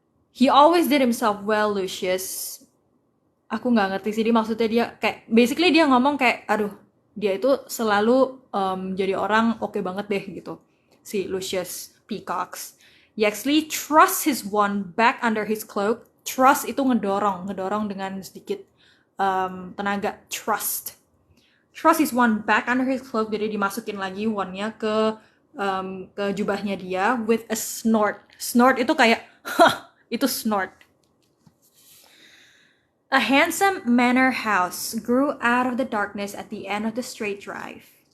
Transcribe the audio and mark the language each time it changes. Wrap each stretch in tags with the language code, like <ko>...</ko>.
<en>He always did himself well, Lucius.</en> <id>Aku nggak ngerti sih, maksudnya dia kayak, basically dia ngomong kayak, aduh, dia itu selalu jadi orang oke banget deh gitu. Si Lucius peacocks.</id> <en>He actually thrust his wand back under his cloak.</en> <id>Thrust itu ngedorong dengan sedikit tenaga.</id> <en>Thrust his wand back under his cloak,</en> <id>jadi dimasukin lagi wandnya ke jubahnya dia</id> <en>with a snort.</en> <id>Snort itu kayak, itu snort.</id> <en>A handsome manor house grew out of the darkness at the end of the straight drive.</en>